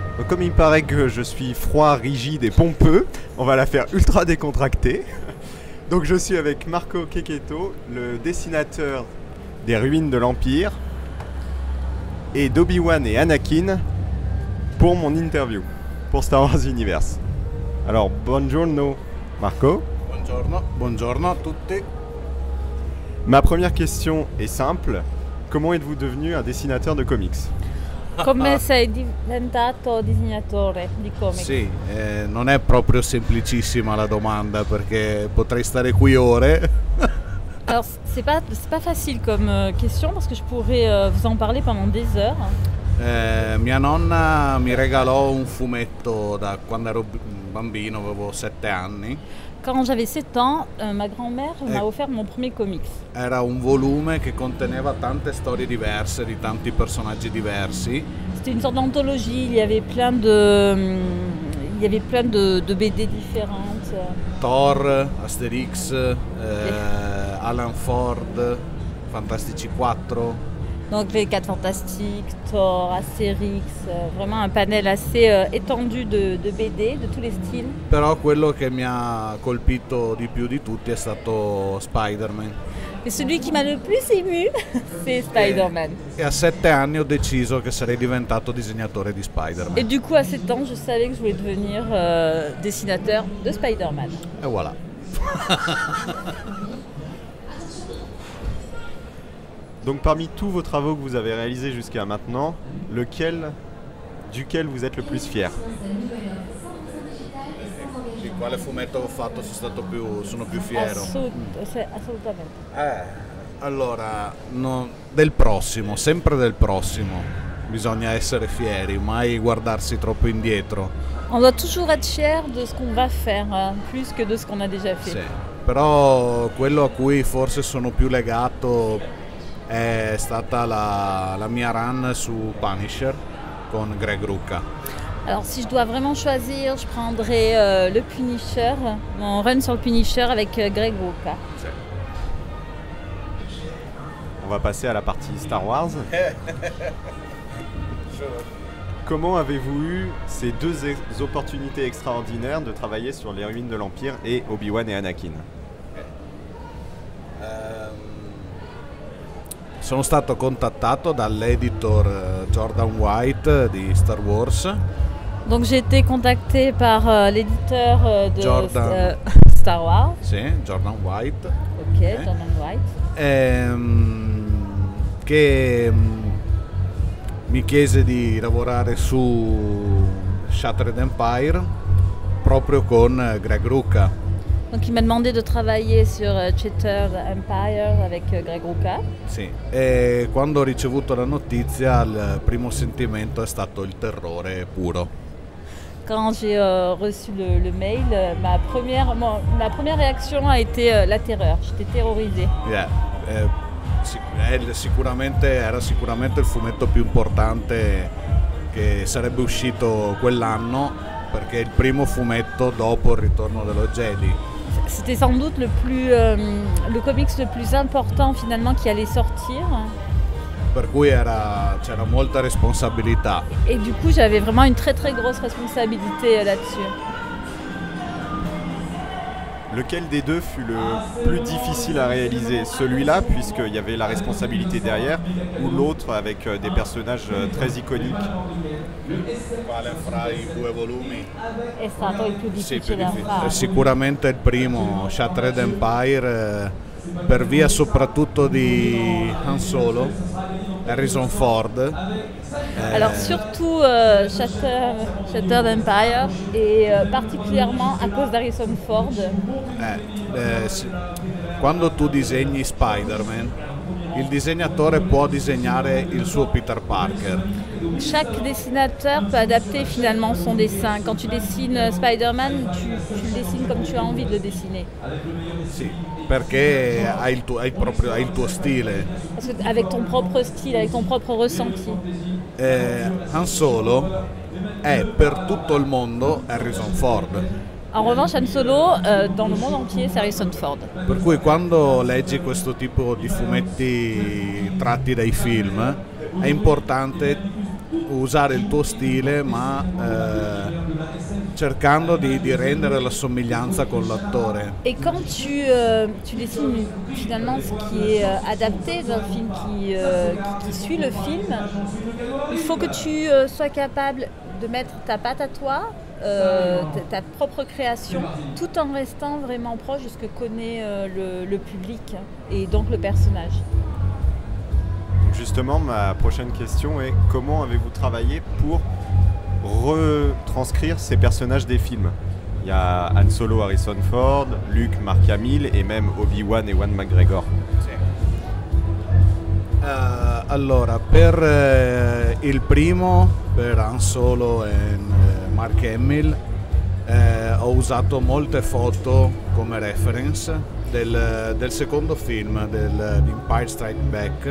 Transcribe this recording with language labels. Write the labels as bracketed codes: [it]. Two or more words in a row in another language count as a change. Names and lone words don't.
[fr] comme il paraît que je suis froid, rigide et pompeux, on va la faire ultra décontractée. Donc je suis avec Marco Cecchetto, le dessinateur des ruines de l'Empire, et d'Obi-Wan et Anakin pour mon interview, pour Star Wars Universe. Alors, [it] buongiorno Marco. Buongiorno, buongiorno a tutti. [fr] Ma première question est simple. Comment êtes-vous devenu un dessinateur de comics? [it] Come sei diventato disegnatore di comics? Sì, non è proprio semplicissima la domanda perché potrei stare qui ore. [fr] Alors, c'est pas facile comme question parce que je pourrais vous en parler pendant des heures. [it] Mia nonna mi regalò un fumetto da quando ero bambino, avevo 7 anni. [fr] Quand j'avais 7 ans, ma grand-mère m'a offert mon premier comics. [it] Era un volume che conteneva tante storie diverse di tanti personaggi diversi. [fr] C'était une sorte d'anthologie, il y avait plein de BD différentes. [it] Thor, Asterix, Alan Ford, Fantastici 4. [fr] Donc les 4 Fantastiques, Thor, Astérix, vraiment un panel assez étendu de BD, de tous les styles. [it] Però quello che mi ha colpito di più di tutti è stato Spider-Man. [fr] Et celui qui m'a le plus ému, c'est Spider-Man. [it] E a 7 anni ho deciso che sarei diventato disegnatore di Spider-Man. [fr] Et du coup, à 7 ans, je savais que je voulais devenir dessinateur de Spider-Man. Et voilà. Donc parmi tous vos travaux que vous avez réalisés jusqu'à maintenant, duquel vous êtes le plus fier? [it] Di quale fumetto ho fatto sono più fiero? Assolutamente. Allora, del prossimo, sempre del prossimo. Bisogna essere fieri, mai guardarsi troppo indietro. [fr] On doit toujours être fier de ce qu'on va faire, plus que de ce qu'on a déjà fait. [it] Sì, però quello a cui forse sono più legato è stata la mia run su Punisher con Greg Rucka. [fr] Alors si je dois vraiment choisir, je prendrais le Punisher, mon run sur le Punisher avec Greg Rucka. [it] Sì. [fr] On va passer à la partie Star Wars. Comment avez-vous eu ces deux opportunités extraordinaires de travailler sur les ruines de l'Empire et Obi-Wan et Anakin? [it] Sono stato contattato dall'editor Jordan White di Star Wars. [fr] Donc j'ai été contacté par l'éditeur de Jordan. Star Wars. [it] Sì, Jordan White. [fr] Ok, Jordan White. [it] Che mi chiese di lavorare su Shattered Empire proprio con Greg Rucka. [fr] Donc il m'a demandé de travailler sur Shattered Empire avec Greg Rucka. [it] Sì, e quando ho ricevuto la notizia il primo sentimento è stato il terrore puro. [fr] Quand j'ai reçu le mail, ma première réaction a été la terreur. J'étais terrorisée. [it] Era sicuramente il fumetto più importante che sarebbe uscito quell'anno perché è il primo fumetto dopo il ritorno dello Jedi. [fr] C'était sans doute le comics le plus important finalement qui allait sortir. [it] Per cui c'era molta responsabilità. [fr] Et du coup j'avais vraiment une très très grosse responsabilité là-dessus. Lequel des deux fut le plus difficile à réaliser? Celui-là, puisqu'il y avait la responsabilité derrière, ou l'autre avec des personnages très iconiques? [it] Quale fra i due volumi? È stato il più difficile da fare. Sicuramente il primo, Shattered Empire, per via soprattutto di Han Solo, Harrison Ford. [fr] Alors surtout Shattered Empire et particulièrement à cause d'Harrison Ford. [it] Quando tu disegni Spider-Man, il disegnatore può disegnare il suo Peter Parker. [fr] Chaque dessinateur peut adapter finalement son dessin. Quand tu dessines Spider-Man, tu le dessines comme tu as envie de le dessiner. [it] Sì, perché hai il tuo stile. [fr] Parce que avec ton propre style, avec ton propre ressenti. [it] Han Solo è per tutto il mondo Harrison Ford. [fr] En revanche, Han Solo, dans le monde entier, c'est Harrison Ford. [it] Per cui quando leggi questo tipo di fumetti tratti dai film, è importante usare il tuo stile, ma cercando di rendere la somiglianza con l'attore. [fr] Et quand tu dessines finalement ce qui est adapté d'un film qui suit le film, il faut que tu sois capable de mettre ta patte à toi, ta propre création, tout en restant vraiment proche de ce que connaît le public et donc le personnage. Justement, ma prochaine question est comment avez-vous travaillé pour retranscrire ces personnages des films? Il y a Han Solo, Harrison Ford, Luke, Mark Hamill et même Obi-Wan e Ewan McGregor. [it] Allora, per il primo, per Han Solo e Mark Hamill, ho usato molte foto come reference del secondo film, di Empire Strikes Back.